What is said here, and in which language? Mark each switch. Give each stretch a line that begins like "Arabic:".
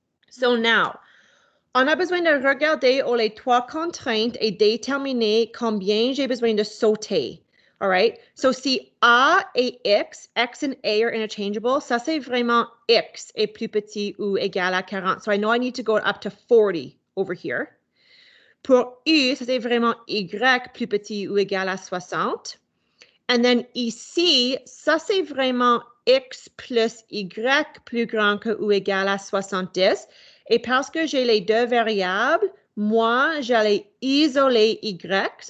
French: So now, on a besoin de regarder les 3 contraintes et déterminer combien j'ai besoin de sauter.
English: All right?
French: So, si A et
English: X and A are interchangeable,
French: ça c'est vraiment X est plus petit ou égal à 40.
English: So, I know I need to go up to 40 over here.
French: Pour U, ça c'est vraiment Y plus petit ou égal à 60.
English: And then
French: ici, ça c'est vraiment X plus Y plus grand que ou égal à 70. Et parce que j'ai les deux variables, moi, j'allais isoler Y.